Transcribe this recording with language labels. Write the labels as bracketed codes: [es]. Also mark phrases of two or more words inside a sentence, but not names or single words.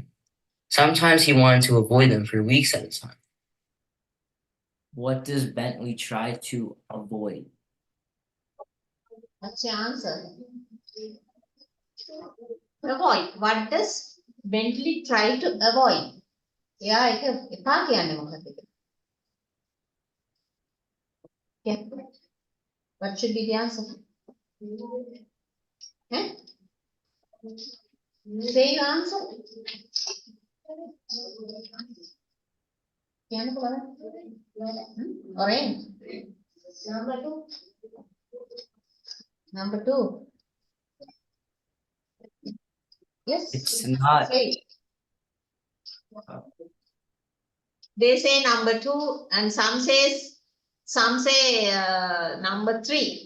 [en] Sometimes he wanted to avoid them for weeks at a time. What does Bentley try to avoid? What's your answer? Avoid. What does Bentley try to avoid? [si] එයා ඒක එපා කියන්නේ මොකද? [en] Yeah. What should be the answer? Eh? Say your answer. [si] කියන්නකෝ බලන්න. [en] Orange. Number 2. Yes. It's not. Say. They say number 2 and some say number 3.